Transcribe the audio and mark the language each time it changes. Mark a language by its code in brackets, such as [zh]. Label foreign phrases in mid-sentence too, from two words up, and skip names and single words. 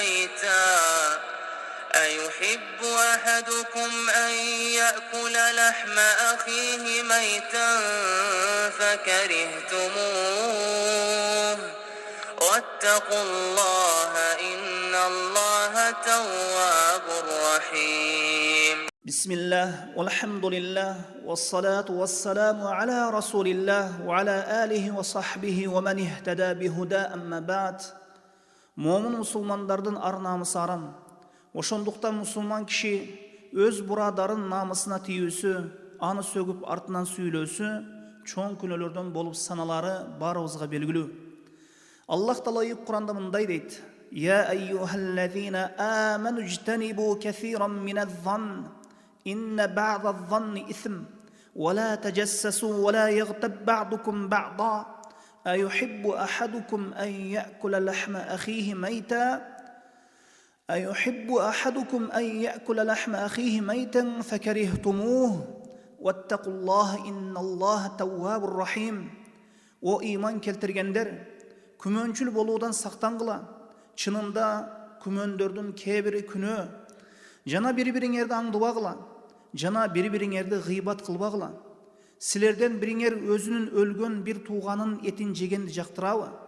[ar] ميتا فكرهتموه واتقوا الله إن الله تواب رحيم. بسم الله والحمد لله والصلاة والسلام على رسول الله وعلى آله وصحبه ومن اهتدى بهدى أما بعد. [ky] Момын мұсылмандардың ар намысы арам. Ошондуктан мұсылман киши өз бурадарын намысына тийүүсү, аны сөгүп артынан сүйлөөсү чоң күнөөлөрдөн болуп саналары барыбызга белгилүү. Аллах Таала Куранда мындай дейт: [ar] يا أيها الذين آمنوا اجتنبوا كثيرا من الظن إن بعض الظن إثم ولا تجسسوا ولا يغتب بعضكم بعضا أيحب أحدكم أن يأكل لحم أخيه ميتا فكرهتموه واتقوا الله إن الله تواب رحيم. [ky] O iman keltirgендер, күмөнчүл болуудан сактангыла. Чынында күмөндөрдүн кээ-бири күнөө. Жана бири-бириңерди аңдыбагыла. Жана бири-бириңерди гыйбат кылбагыла. Силерден бириңер өзүнүн өлгөн бир тууганын этин жегенди жактырабы?